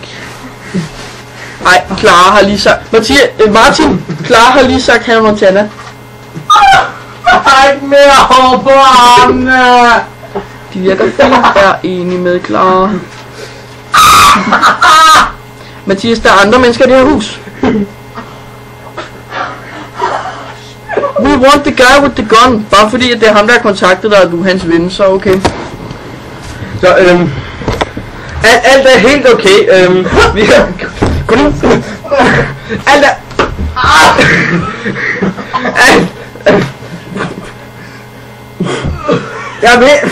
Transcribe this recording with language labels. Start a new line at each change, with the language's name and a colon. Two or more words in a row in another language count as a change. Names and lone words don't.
Danish: Ej, Clara har lige sagt... Martin, Clara har lige sagt Hannah Montana. Ikke mere hår på armene! De virker fint, er enig med Clara. Mathias, der er andre mennesker i det her hus.
English: We want the guy with the gun.
Danish: Bare fordi at det er ham, der har kontaktet dig, og du er hans ven, så okay. Så alt er helt okay. Vi har... Alt er... Jeg ved...